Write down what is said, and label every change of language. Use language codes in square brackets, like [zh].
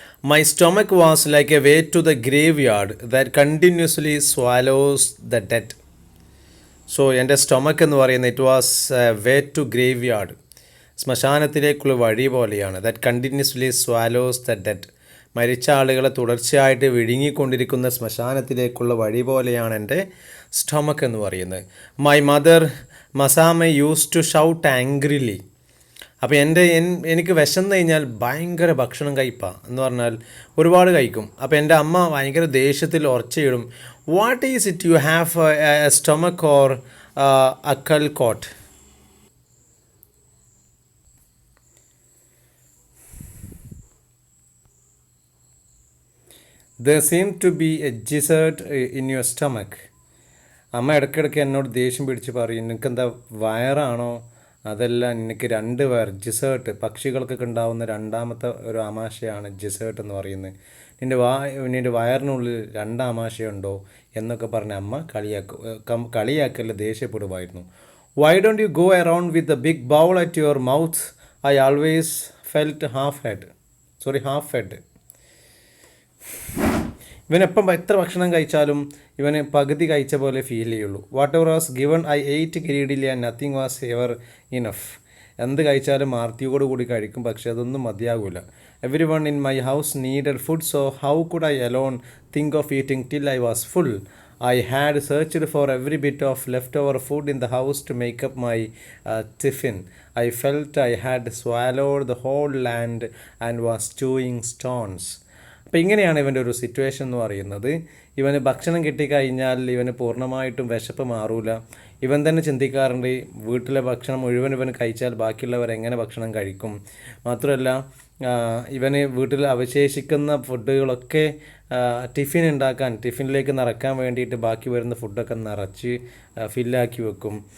[en] My stomach was like a way to the graveyard that continuously swallows the dead. [ml] So എൻ്റെ stomach എന്ന് പറയുന്നത് [en] it was way to graveyard, [ml] ശ്മശാനത്തിലേക്കുള്ള വഴി പോലെയാണ്. [en] that continuously swallows the dead, [ml] മരിച്ച ആളുകളെ തുടർച്ചയായിട്ട് വിഴുങ്ങിക്കൊണ്ടിരിക്കുന്ന ശ്മശാനത്തിലേക്കുള്ള വഴി പോലെയാണ് എൻ്റെ സ്റ്റൊമക്ക് എന്ന് പറയുന്നത്. [en] My mother മസാമ used to shout angrily. [ml] അപ്പോൾ എനിക്ക് വിശന്ന് കഴിഞ്ഞാൽ ഭയങ്കര ഭക്ഷണം കഴിപ്പാണ് എന്ന് പറഞ്ഞാൽ ഒരുപാട് കഴിക്കും. അപ്പോൾ എൻ്റെ അമ്മ ഭയങ്കര ദേഷ്യത്തിൽ ഉറച്ചയിടും, [en] What is it you have a stomach or അക്കൽ കോട്ട്. There seemed to be a gizzard in your stomach. [ml] അമ്മ ഇടയ്ക്കിടയ്ക്ക് എന്നോട് ദേഷ്യം പിടിച്ച് പറയും, നിനക്കെന്താ വയറാണോ, അതല്ല നിനക്ക് രണ്ട് വയർ, ജിസേർട്ട്, പക്ഷികൾക്കൊക്കെ ഉണ്ടാവുന്ന രണ്ടാമത്തെ ഒരു ആമാശയാണ് ജിസേർട്ട് എന്ന് പറയുന്നത്. നിൻ്റെ വയറിനുള്ളിൽ രണ്ടാമാശയുണ്ടോ എന്നൊക്കെ പറഞ്ഞ് അമ്മ കളിയാക്കല്ല ദേഷ്യപ്പെടുമായിരുന്നു. [en] Why don't you go around with the big bowl at your mouth? I always felt half fed. [ml] ഇവനെപ്പം എത്ര ഭക്ഷണം കഴിച്ചാലും ഇവന് പകുതി കഴിച്ച പോലെ ഫീൽ ചെയ്യുള്ളൂ. [en] Whatever was given I ate greedily and nothing was ever enough. [ml] എന്ത് കഴിച്ചാലും ആർത്തിയോട് കൂടി കഴിക്കും, പക്ഷെ അതൊന്നും മതിയാകില്ല. [en] Everyone in my house needed food, so how could I alone think of eating till I was full. I had searched for every bit of leftover food in the house to make up my tiffin. I felt I had swallowed the whole land and was chewing stones. [ml] അപ്പോൾ ഇങ്ങനെയാണ് ഇവൻ്റെ ഒരു situation എന്ന് പറയുന്നത്. ഇവന് ഭക്ഷണം കിട്ടിക്കഴിഞ്ഞാൽ ഇവന് പൂർണ്ണമായിട്ടും വിശപ്പ് മാറൂല. ഇവൻ തന്നെ ചിന്തിക്കാറുണ്ട്, വീട്ടിലെ ഭക്ഷണം മുഴുവൻ ഇവന് കഴിച്ചാൽ ബാക്കിയുള്ളവർ എങ്ങനെ ഭക്ഷണം കഴിക്കും. മാത്രമല്ല ഇവന് വീട്ടിൽ അവശേഷിക്കുന്ന ഫുഡുകളൊക്കെ ടിഫിനിലേക്ക് നിറക്കാൻ വേണ്ടിയിട്ട് ബാക്കി വരുന്ന ഫുഡൊക്കെ നിറച്ച് ഫില്ലാക്കി വെക്കും.